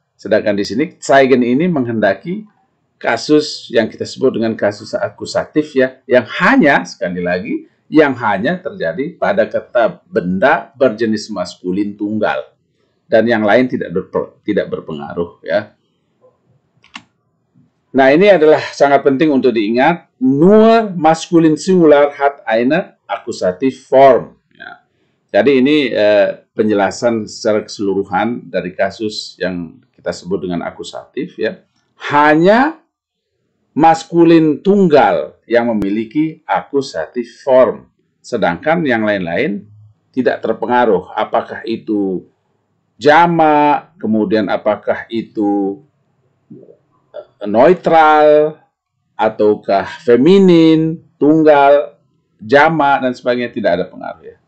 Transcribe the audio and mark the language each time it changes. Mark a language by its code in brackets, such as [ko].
[id] Sedangkan di sini zeigen ini menghendaki kasus yang kita sebut dengan kasus akusatif ya, yang hanya sekali lagi yang hanya terjadi pada kata benda berjenis maskulin tunggal dan yang lain tidak berpengaruh ya. Nah, ini adalah sangat penting untuk diingat. [de] Nur maskulin singular hat eine akusativ form. [id] Ya. Jadi ini penjelasan secara keseluruhan dari kasus yang kita sebut dengan akusatif ya. Hanya maskulin tunggal yang memiliki akusatif form. Sedangkan yang lain-lain tidak terpengaruh. Apakah itu jamak, kemudian apakah itu neutral, ataukah feminin, tunggal, jamak, dan sebagainya, tidak ada pengaruh ya.